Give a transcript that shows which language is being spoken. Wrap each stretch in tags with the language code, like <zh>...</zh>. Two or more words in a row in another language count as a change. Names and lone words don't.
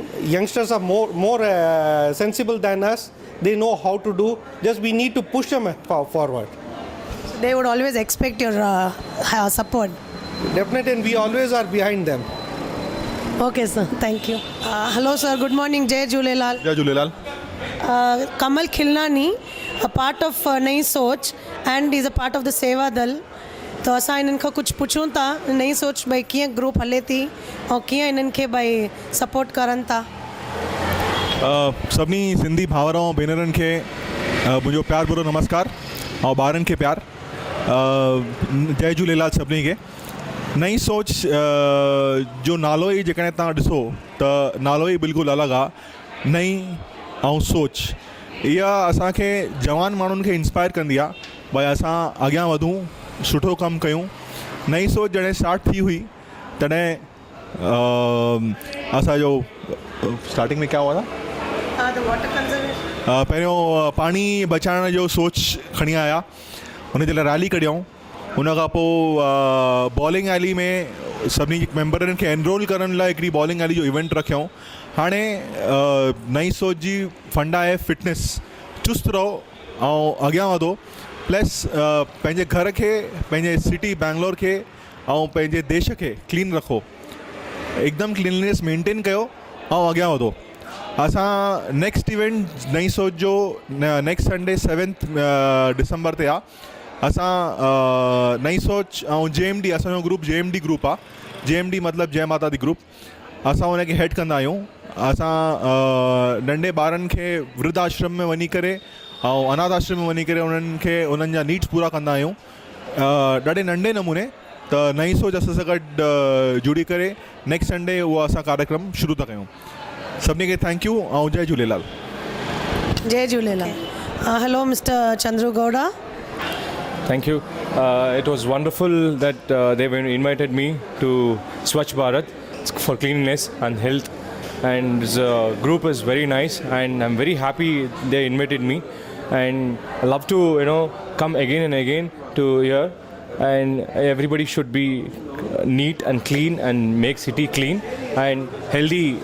<en>Youngsters are more sensible than us. They know how to do. Just we need to push them forward. So they would always expect your support. Definitely, and we always are behind them. Okay, sir. Thank you. Hello, sir. Good morning.</en> <sd>Jai Jhulelal. जय झूलेलाल.</sd> <en>Kamal Khilnani, a part of Nai Soch, and he's a part of the Seva Dal.</en> <sd>तो असां इन्हनि खां कुझु पुछूं था नई सोच भई कीअं ग्रुप हले थी ऐं कीअं इन्हनि खे भई सपोर्ट करनि था. सभिनी सिंधी भाउर ऐं भेनरनि खे मुंहिंजो प्यार भरो नमस्कार ऐं ॿारनि खे प्यार. जय झूलेलाल सभिनी खे. नई सोच जो नालो ई जेकॾहिं तव्हां ॾिसो त नालो ई बिल्कुलु अलॻि आहे. नई ऐं सोच इहा असांखे जवान माण्हुनि खे इंस्पायर कंदी आहे भई असां अॻियां वधूं, सुठो कमु कयूं. नई सोच जॾहिं स्टार्ट थी हुई तॾहिं असांजो स्टार्टिंग</sd> <hi>में क्या हुआ था,</hi> <sd>पहिरियों पाणी बचाइण जो सोच खणी आया, हुन जे लाइ रैली कढियऊं. हुन खां पोइ बॉलिंग एली में सभिनी मेंबरनि खे एनरोल करण लाइ हिकिड़ी बॉलिंग एली जो इवेंट रखियऊं. हाणे नई सोच जी फंड आहे फिटनेस. चुस्त रहो ऐं अॻियां वधो, प्लस पंहिंजे घर खे, पंहिंजे सिटी बैंगलोर खे ऐं पंहिंजे देश खे क्लीन रखो. एकदम</sd> <en>cleanliness maintain</en> <sd>कयो ऐं अॻियां वधो. असां</sd> <en>next event</en> <sd>नई सोच जो</sd> <en>next Sunday</en> <sd>7 डिसंबर ते आहे. असां नई सोच ऐं JMD, असांजो ग्रुप JMD ग्रुप आहे. JMD मतिलबु जय माता दी ग्रुप. असां हुनखे हेड कंदा आहियूं. असां नंढे ॿारनि खे वृद्ध आश्रम में वञी करे ऐं अनाथ आश्रम में वञी करे उन्हनि जा नीड्स पूरा कंदा आहियूं ॾाढे नंढे नमूने. त नई सोच असां सां गॾु जुड़ी करे</sd> <en>next Sunday</en> <sd>उहो असां कार्यक्रम शुरू था कयूं. सभिनी खे</sd> <en>thank you</en> <sd>ऐं जय झूलेलाल. जय झूलेलाल.</sd> <en>Hello Mister Chandru Gowda. Thank you. It was wonderful that they invited me to Swachh Bharat for cleanliness and health, and the group is very nice, and I'm very happy they invited me, and I love to come again and again to here, and everybody should be neat and clean and make city clean and healthy.</en>